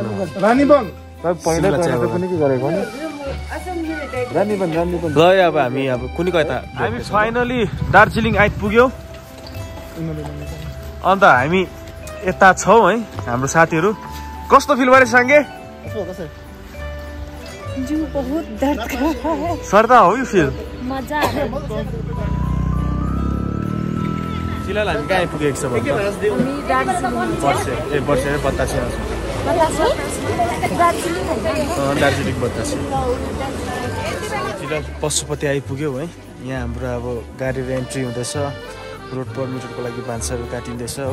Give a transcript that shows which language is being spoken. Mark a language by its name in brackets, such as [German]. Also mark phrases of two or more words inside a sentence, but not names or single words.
[Nepali] रानीबन पहिला कुनै के गरेको नि रानीबन। ल अब हामी अब कुनै कता हामी फाइनली दार्जिलिङ आइपुग्यौँ। अन्त हामी यता छौँ है। हाम्रो साथीहरू कस्तो फिल भइरहेछ साङ्गे? [Hindi] जो बहुत दर्द कर रहा है। [Nepali] सर्दा हो यो फिल? [Hindi] मजा आ रहा है। [Nepali] फिलहाल हामी कहाँ आइपुगेको छ भने दार्जिलिङ बतासे फिलहाल पशुपति आइपुग्यौँ है। यहाँ हाम्रो अब गाडीको एन्ट्री हुँदैछ। रोड पर्मिटको लागि भान्साहरू काटिँदैछ हो।